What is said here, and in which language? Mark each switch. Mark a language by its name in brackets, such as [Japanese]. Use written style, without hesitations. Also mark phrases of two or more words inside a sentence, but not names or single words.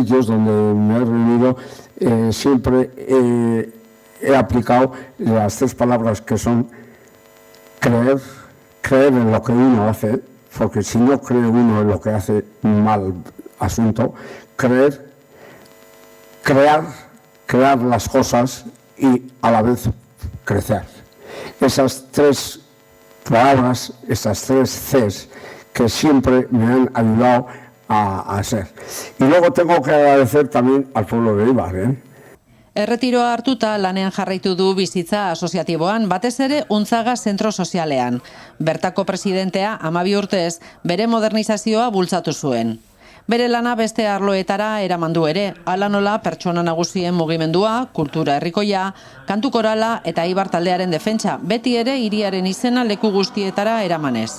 [Spanish] sitios donde me he reunido, siempre he aplicado las tres palabras que son creer en lo que uno hace, porque si no cree uno en lo que hace, mal asunto, creer, crear las cosas y a la vez crecer. Esas tres palabras, esas tres Cs, que siempre me han ayudado a hacer. Y luego tengo que agradecer también al pueblo de Eibar. [Basque] Erretiroa hartuta lanean jarraitu du bizitza asoziatiboan, batez ere Untzaga zentro sozialean. Bertako presidentea 12 urtez bere modernizazioa bultzatu zuen. Bere lana beste arloetara eraman du ere, hala nola pertsona nagusien mugimendua, kultura herrikoia, kantu korala eta Eibar taldearen defentsa, beti ere hiriaren izena leku guztietara eramanez.